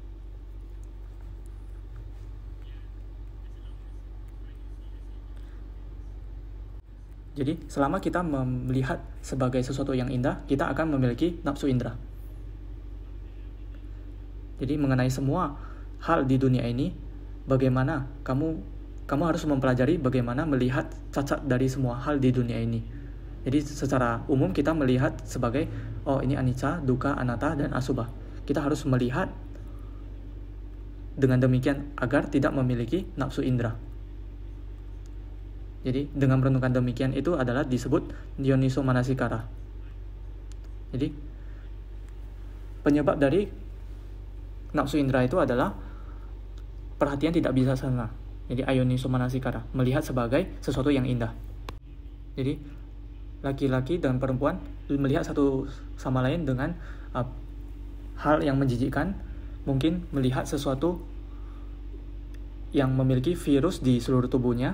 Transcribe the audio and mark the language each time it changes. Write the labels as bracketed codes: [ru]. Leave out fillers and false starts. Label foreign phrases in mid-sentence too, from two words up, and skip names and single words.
[id] Jadi selama kita melihat sebagai sesuatu yang indah, kita akan memiliki nafsu indera. Jadi mengenai semua hal di dunia ini, bagaimana kamu harus mempelajari bagaimana melihat cacat dari semua hal di dunia ini. Jadi secara umum kita melihat sebagai, oh ini [pi] anicca, dukkha, anatta, [id] dan asubha. Kita harus melihat dengan demikian agar tidak memiliki nafsu indera. Jadi dengan merenungkan demikian itu adalah disebut [pi] yoniso manasikara. [id] Jadi penyebab dari nafsu indera itu adalah perhatian tidak bisa sana. Jadi [pi] ayoniso manasikara, [id] melihat sebagai sesuatu yang indah. Jadi laki-laki dan perempuan melihat satu sama lain dengan hal yang menjijikkan, mungkin melihat sesuatu yang memiliki virus di seluruh tubuhnya.